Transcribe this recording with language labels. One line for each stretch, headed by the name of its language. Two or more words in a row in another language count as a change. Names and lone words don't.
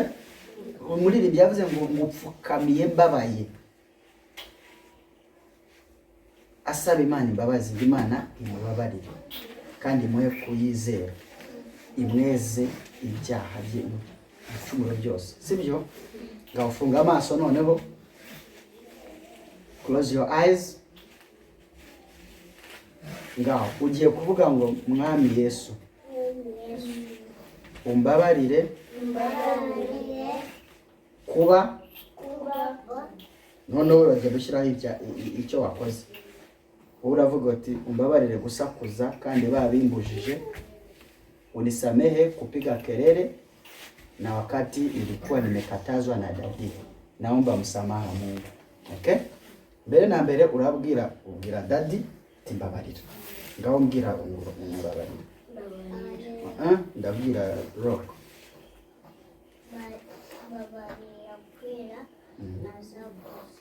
Kinyarwanda: Muri ibi byavuze ngo ngupfukamiye mbabaye. Asaba Imana imbabazi, Imana imubabarire. kandi muhe kuyizera imweze ibyaha bye ibicumuro byose, sibyo? Ngaho funga amaso noneho,
English: close your eyes.
Kinyarwanda: Ngaho ugiye kuvuga ngo mwami Yesu umbabarire kuba noneho urajya gushyiraho icyo wakoze. Uravuga uti umbabarire gusakuza kandi babimbujije,
Swahili: unisamehe kupiga kelele na wakati ilikuwa nimekatazwa na dadi, naomba msamaha Mungu.
English: Okay?
Kinyarwanda: Mbere na mbere ubwira dadi timbabarira. Ngaho mbwira umbabarira. Ndabwira Rock. Babarira kwera nazakoze.